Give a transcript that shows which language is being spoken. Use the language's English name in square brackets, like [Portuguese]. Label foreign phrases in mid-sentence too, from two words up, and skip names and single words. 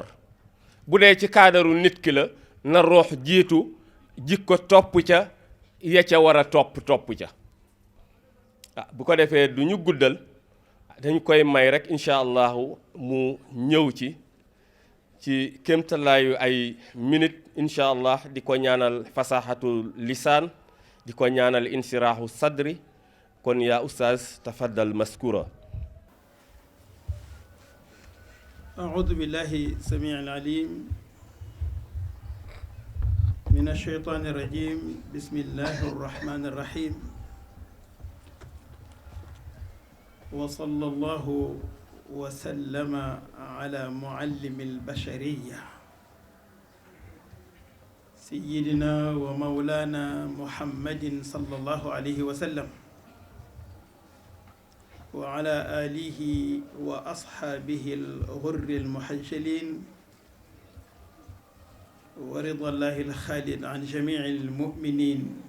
[Wolof] bu dee ci kaadaru nit ki la na roox jiitu jikko topp ca ya ca war a topp ca bu ko defee du ñu guddal dañ koy may rek [Arabic] إن شاء الله [Wolof] mu ñëw ci kéemtalaayu ay minute [Arabic] إن شاء الله [Wolof] di ko ñaanal [Arabic] فصاحة لسان [Wolof] di ko ñaanal [Arabic] انشراح صدر [Wolof] kon [Arabic] يا أستاذ تفضل مشكورا. أعوذ بالله السميع العليم من الشيطان الرجيم بسم الله الرحمن الرحيم وصلى الله وسلم على معلم البشرية سيدنا ومولانا محمد صلى الله عليه وسلم وعلى آله وأصحابه الغر المحجلين ورضا الله الخالد عن جميع المؤمنين.